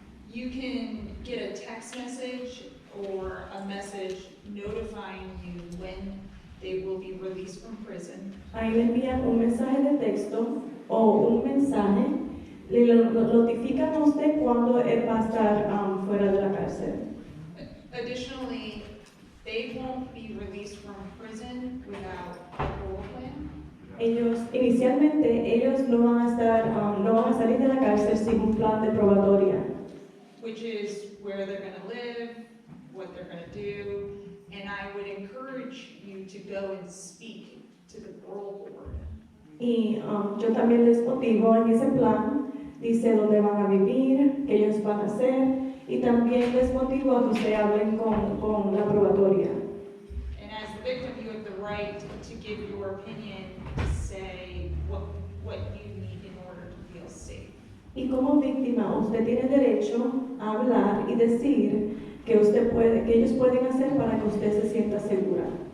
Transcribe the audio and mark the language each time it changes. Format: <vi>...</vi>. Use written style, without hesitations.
<en>You can get a text message or a message notifying you when they will be released from prison.</en> <es>Ahí le envían un mensaje de texto o un mensaje, le notifican a usted cuando él va a estar fuera de la cárcel.</es> <en>Additionally, they won't be released from prison without a parole plan.</en> <es>Inicialmente no van a salir de la cárcel sin un plan de probatoria,</es> <en>Which is where they're going to live, what they're going to do, and I would encourage you to go and speak to the parole board.</en> <es>y yo también les motivo en ese plan, dice dónde van a vivir, qué ellos van a hacer, y también les motivo a que ustedes hablen con la probatoria.</es> <en>And as the victim, you have the right to give your opinion, to say what you need in order to feel safe.</en> <es>Y como víctima, usted tiene derecho a hablar y decir que ellos pueden hacer para que usted se sienta segura.</es>